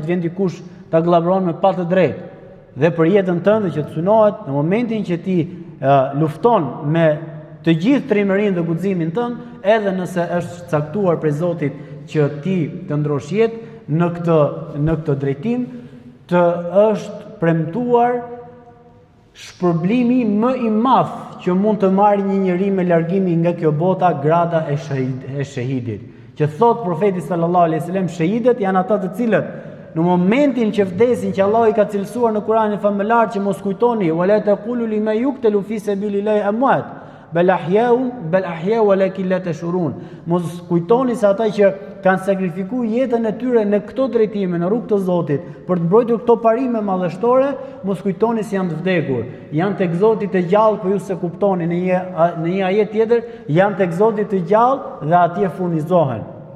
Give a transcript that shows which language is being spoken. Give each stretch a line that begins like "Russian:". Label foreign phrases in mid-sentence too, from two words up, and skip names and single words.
Albanian: të vjen dikush ta gllabron me pa të drejtë, dhe për jetën tënde që të synohet, në momentin që ti lufton me të gjithë trimërinë dhe guximin tënd, edhe nëse është caktuar prej Zotit që ti të ndrosh jetë në këtë drejtim, të është premtuar shpërblimi më i madh që mund të marrë një njeri me largimi nga kjo bota, grada e shahidit. Që thot profeti
Arabic: صلى الله عليه وسلم,
Albanian: shahidet janë ata të cilët në momentin që vdesin, që Allah i ka cilësuar në Kur'anin famëlar që mos kujtoni,
Arabic: ولا تقولوا لمن يقتل في سبيل الله أموات، بل أحياء ولكن لا تشعرون.
Albanian: Mos kujtoni se ata që kanë sakrifikuar jetën e tyre në këto drejtime, në rrugt të Zotit, për të mbrojtur këto parime madhështore, mos kujtoni se janë të vdekur. Janë tek Zoti të gjallë, por ju se kuptoni në një ajet tjetër, janë tek Zoti të gjallë dhe atje furnizohen.